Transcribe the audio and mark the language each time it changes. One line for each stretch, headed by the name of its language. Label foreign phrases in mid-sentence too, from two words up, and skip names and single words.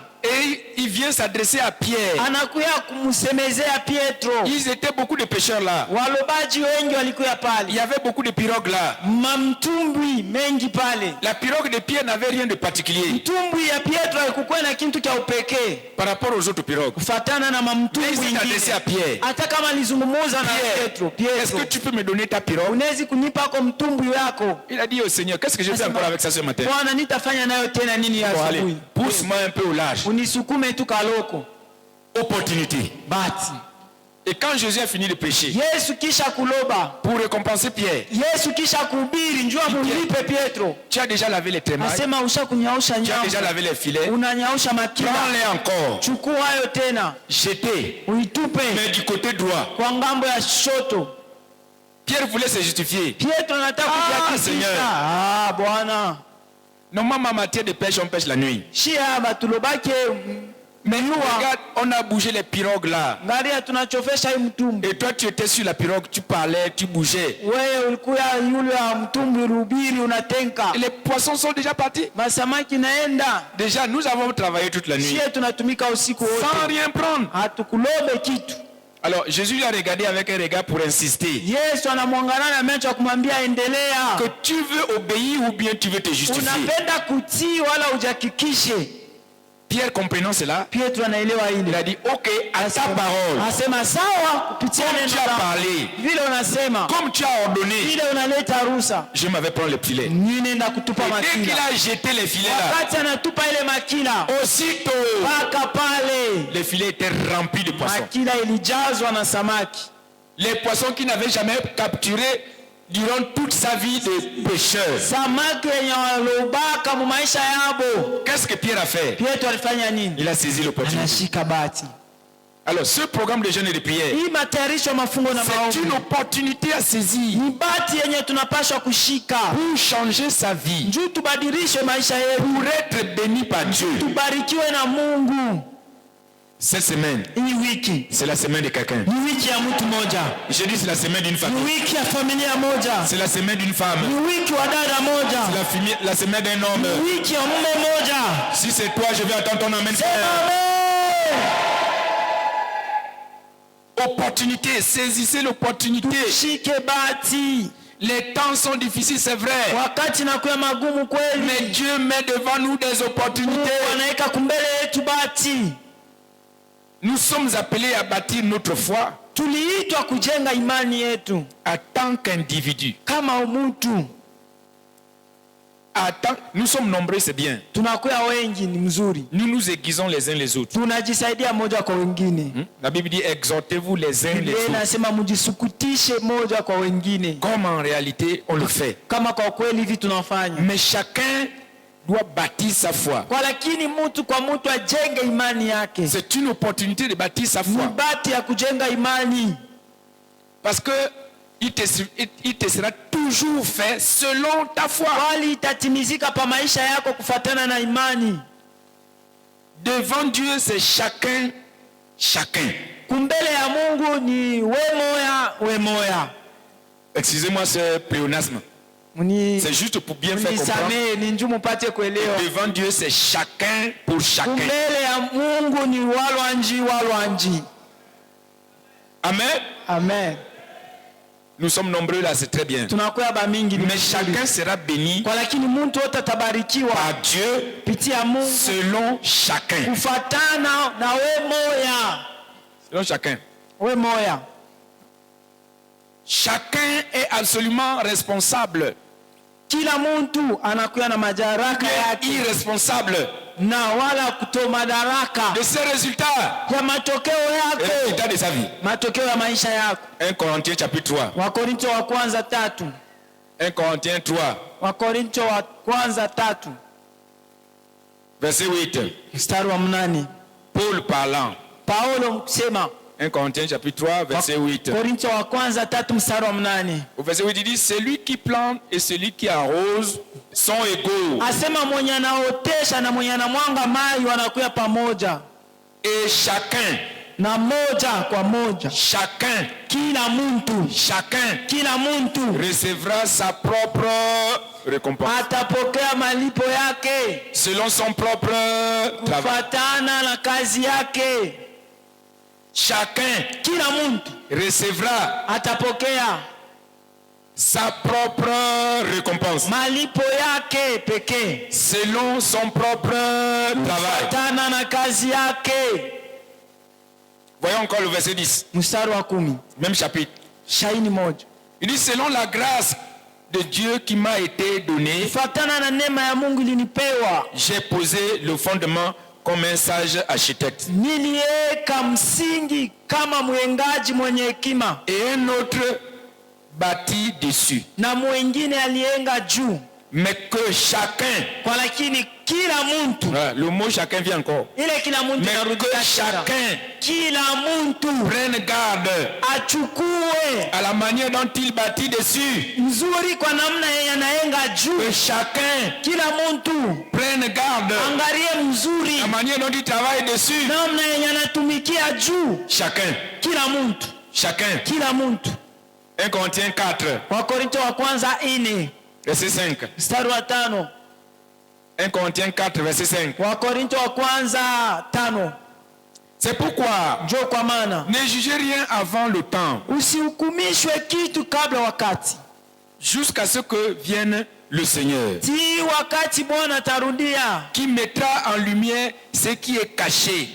French: Et il vient s'adresser à Pierre.
Swahili: Anakuya kumsemezea Pietro.
French: Ils étaient beaucoup de pêcheurs là.
Swahili: Walobaji wengi walikuya
French: Il
Swahili: pale.
French: y avait beaucoup de pirogues là.
Swahili: Mamtumbwi mengi pale.
French: La pirogue de Pierre n'avait rien de particulier
Swahili: Mtumbwi ya Pietro haikuwa na kitu cha upekee
French: par rapport aux autres pirogues.
Swahili: kufatana na
French: Mais il
Swahili: mamtumbwi
French: s'est adressé à
Swahili: ingine.
French: Pierre.
Swahili: Hata kama alizungumuza na Pietro,
French: Est-ce que tu peux me donner ta pirogue?
Swahili: unawezi kunipa kwa mtumbwi wako?
French: Il a dit au Seigneur, qu'est-ce que je fais encore avec ça ce matin?
Swahili: Bwana, nitafanya nayo tena nini ya
French: Bon, allez,
Swahili: asubuhi?
French: pousse-moi un peu au large.
Swahili: Unisukume tu kaloko.
French: Opportunité.
Swahili: bahati.
French: Et quand Jésus a fini de prêcher,
Swahili: Yesu kisha kuloba,
French: pour récompenser Pierre,
Swahili: Yesu kisha kuhubiri, njua mulipe Pietro.
French: tu as déjà lavé les témoins,
Swahili: Asema usha kunyausha
French: tu as
Swahili: nyama,
French: déjà lavé les filets,
Swahili: unanyausha makila,
French: prends-les encore,
Swahili: chukua hayo tena,
French: jetez,
Swahili: uitupe
French: mais du côté droit.
Swahili: kwa ngambo ya shoto.
French: Pierre voulait se justifier.
Swahili: Pietro anataka
French: Seigneur.
Swahili: kujihakikisha. Bwana,
French: Normalement, en matière de pêche, on pêche la nuit.
Swahili: shia batulobake
French: Mais nous,
Swahili: mnua,
French: regarde, on a bougé les pirogues là.
Swahili: ngalia tunachofesha hii mtumbu.
French: Et toi, tu étais sur la pirogue, tu parlais, tu bougeais.
Swahili: Wewe ulikuwa yule ya mtumbu rubiri unatenka.
French: Et les poissons sont déjà partis.
Swahili: Masamaki naenda.
French: Déjà, nous avons travaillé toute la nuit
Swahili: Shie tunatumika usiku
French: sans
Swahili: wote.
French: rien prendre.
Swahili: Hatukulobe kitu.
French: Alors, Jésus lui a regardé avec un regard pour insister.
Swahili: Yesu anamwangalia na macho kumwambia endelea.
French: Que tu veux obéir ou bien tu veux te justifier.
Swahili: Unapenda kutii wala ujihakikishe.
French: Pierre, comprenant cela,
Swahili: Pietro anaelewa hili.
French: il a dit, ok, à ta parole,
Swahili: Asema sawa kupitia
French: comme
Swahili: neno
French: tu as
Swahili: lako.
French: parlé,
Swahili: Vile unasema,
French: comme tu as ordonné,
Swahili: vile unaleta ruhusa.
French: je m'avais prendre les filets.
Swahili: Ninaenda kutupa
French: Et dès qu'il
Swahili: makila.
French: a jeté les filets là,
Swahili: Wakati anatupa ile makila,
French: aussitôt,
Swahili: paka pale
French: les filets étaient remplis de poissons.
Swahili: makila ilijazwa na samaki.
French: Les poissons qu'il n'avait jamais capturés durant toute sa vie de pêcheur.
Swahili: Samaki yenye walobaka mu maisha yabo.
French: Qu'est-ce que Pierre a fait?
Swahili: Pietro alifanya nini?
French: Il a saisi l'opportunité.
Swahili: Anashika bahati.
French: Alors, ce programme de jeûne et de prière,
Swahili: Hii matayarisho mafungo na
French: c'est
Swahili: maombi
French: une opportunité à saisir
Swahili: ni bahati yenye tunapaswa kushika
French: pour changer sa vie,
Swahili: njoo tubadilishe maisha yetu,
French: pour être béni par Dieu.
Swahili: tubarikiwe na Mungu.
French: Cette semaine,
Swahili: Hii wiki
French: c'est la semaine de quelqu'un.
Swahili: ni wiki ya mtu moja,
French: Je dis c'est la semaine d'une
Swahili: ni
French: famille.
Swahili: wiki ya familia moja,
French: C'est la semaine d'une femme.
Swahili: ni wiki wa dada moja,
French: C'est la semaine d'un homme.
Swahili: ni wiki ya mume moja.
French: Si c'est toi, je vais attendre ton amen.
Swahili: Sema
French: frère.
Swahili: amen.
French: Opportunité, saisissez l'opportunité.
Swahili: Shike bahati.
French: Les temps sont difficiles, c'est vrai.
Swahili: Wakati nakuwa magumu kweli,
French: Mais Dieu met devant nous des opportunités.
Swahili: Mungu anaweka kumbele yetu bahati.
French: Nous sommes appelés à bâtir notre foi
Swahili: Tuliitwa kujenga imani yetu
French: en tant qu'individu.
Swahili: kama mtu.
French: Nous sommes nombreux, c'est bien.
Swahili: Tunakuwa wengi, ni mzuri.
French: Nous nous aiguisons les uns les autres.
Swahili: Tunajisaidia moja kwa wengine.
French: La Bible dit exhortez-vous les uns les
Swahili: Biblia
French: autres.
Swahili: inasema mjisukutishe moja kwa wengine.
French: Comme en réalité on le fait.
Swahili: Kama kwa kweli hivi tunafanya.
French: Mais chacun doit bâtir sa foi.
Swahili: Kwa lakini mtu kwa mtu ajenge imani yake.
French: C'est une opportunité de bâtir sa
Swahili: Ni
French: foi.
Swahili: bahati ya kujenga imani.
French: Parce que il te sera toujours fait selon ta foi.
Swahili: Wali itatimizika pa maisha yako kufatana na imani.
French: Devant Dieu, c'est chacun.
Swahili: Kumbele ya Mungu ni we moya.
French: Excusez-moi ce pléonasme. C'est juste pour bien faire comprendre.
Swahili: Nisamee ni njoo mpate kuelewa.
French: Devant Dieu, c'est chacun pour chacun.
Swahili: Kumbele ya Mungu ni walwanji.
French: Amen.
Swahili: Amen.
French: Nous sommes nombreux là, c'est très bien.
Swahili: Tunakuwa ba mingi ni
French: Mais
Swahili: mzuri.
French: chacun sera béni
Swahili: Kwa lakini mtu wote atabarikiwa
French: par Dieu
Swahili: pitia Mungu
French: selon chacun.
Swahili: kufatana na we moya.
French: Selon chacun.
Swahili: We moya.
French: Chacun est absolument responsable.
Swahili: Kila mtu anakuwa na madaraka yake
French: Irresponsable
Swahili: na wala kutoa madaraka
French: de ses résultats.
Swahili: ya matokeo
French: Et
Swahili: yako,
French: résultats de sa vie.
Swahili: matokeo ya maisha yako.
French: 1 Corinthiens chapitre 3.
Swahili: Wakorinto wa kwanza 3.
French: 1 Corinthiens 3,
Swahili: Wakorinto wa kwanza 3
French: verset 8.
Swahili: mstari wa 8.
French: Paul parlant.
Swahili: Paulo msema
French: 1 Corinthiens chapitre 3, verset 8.
Swahili: Wakorinto wa kwanza 3 mstari wa 8.
French: Au verset 8, il dit, celui qui plante et celui qui arrose sont égaux.
Swahili: Asema mwenye anaotesha na mwenye anamwanga maji wanakuwa pamoja.
French: Et chacun,
Swahili: Na moja kwa moja.
French: chacun
Swahili: Kila mtu
French: recevra sa propre récompense.
Swahili: atapokea malipo yake
French: Selon son propre travail.
Swahili: kufatana na kazi yake.
French: Chacun
Swahili: Kila mtu
French: recevra
Swahili: atapokea
French: sa propre récompense.
Swahili: malipo yake pekee
French: Selon son propre travail.
Swahili: kufatana na kazi yake.
French: Voyons encore le verset 10.
Swahili: Mstari wa 10.
French: Même chapitre.
Swahili: Shaini moja.
French: Il dit, selon la grâce de Dieu qui m'a été donnée,
Swahili: Kufatana na neema ya Mungu ilinipewa,
French: j'ai posé le fondement comme un sage architecte.
Swahili: Niliweka msingi kama mwengaji mwenye hekima.
French: Et un autre bâtit dessus.
Swahili: Na mwingine alienga juu.
French: Mais que chacun,
Swahili: kwa lakini kila mtu,
French: le mot chacun vient encore.
Swahili: Ile kila mtu,
French: mais que chacun,
Swahili: kila mtu
French: prenne garde
Swahili: achukue
French: à la manière dont il bâtit dessus.
Swahili: Nzuri kwa namna yeye anaenga juu.
French: Que chacun,
Swahili: kila mtu
French: prenne garde
Swahili: angalie mzuri
French: la manière dont il travaille dessus.
Swahili: Namna yeye anatumikia juu.
French: Chacun,
Swahili: kila mtu,
French: chacun.
Swahili: Kila mtu.
French: 1 Corinthiens 4.
Swahili: Wakorintho wa kwanza 4.
French: Verset 5.
Swahili: Mstari wa 5.
French: 1 Corinthiens 4, verset 5.
Swahili: Wakorintho wa kwanza 5.
French: C'est pourquoi
Swahili: njoo kwa maana
French: ne jugez rien avant le temps,
Swahili: usihukumishwe kitu kabla wakati,
French: jusqu'à ce que vienne le Seigneur,
Swahili: ti wakati Bwana atarudia,
French: qui mettra en lumière ce qui est caché